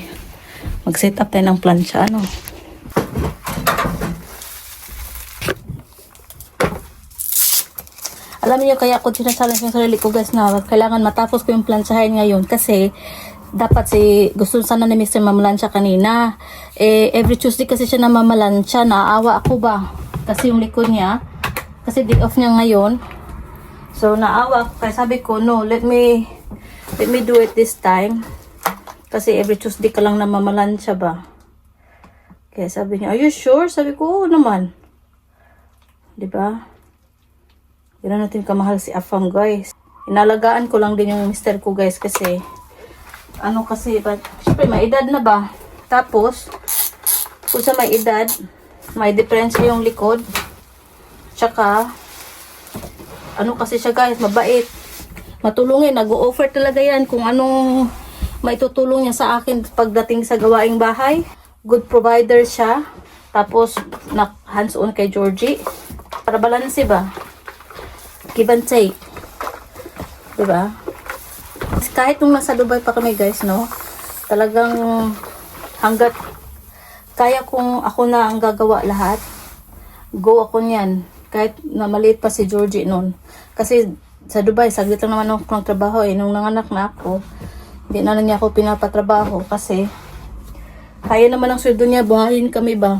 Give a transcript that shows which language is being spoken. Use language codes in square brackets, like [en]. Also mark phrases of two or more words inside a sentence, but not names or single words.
[tl] Mag-set up tayo ng plancha, Alam niyo kaya ako sinasabi sa sarili ko guys na kailangan matapos ko yung planchahin ngayon kasi dapat gusto sana ni Mr. mamalansya kanina. [en] Every Tuesday [tl] kasi siya namamalansya, naawa ako ba? Kasi yung likod niya, kasi [en] day off [tl] niya ngayon. So naawa ako kaya sabi ko no, [en] let me do it this time. [tl] Kasi [en] every Tuesday [tl] ka lang namamalansya ba? Kaya sabi niya, [en] are you sure? [tl] Sabi ko, oo naman. Diba? Gano'n natin kamahal si Afam guys. Inalagaan ko lang din yung mister ko guys kasi syempre may edad na ba? Tapos kung sa may edad, may diferensya yung likod. Tsaka kasi siya guys, mabait. Matulungin, nag-o-offer talaga yan kung anong maitutulong niya sa akin pagdating sa gawaing bahay. [en] Good provider siya. [tl] Tapos hands-on kay Georgie. Para balanse ba? [en] Give and take. [tl] Diba? Kahit nung nasa Dubai pa kami guys, talagang hanggat kaya kong ako na ang gagawa lahat, go ako niyan. Kahit na maliit pa si Georgie noon. Kasi sa Dubai, saglit lang naman ako ng trabaho Nung nanganak na ako, hindi na niya ako pinapatrabaho kasi kaya naman ang sweldo niya, buhayin kami ba?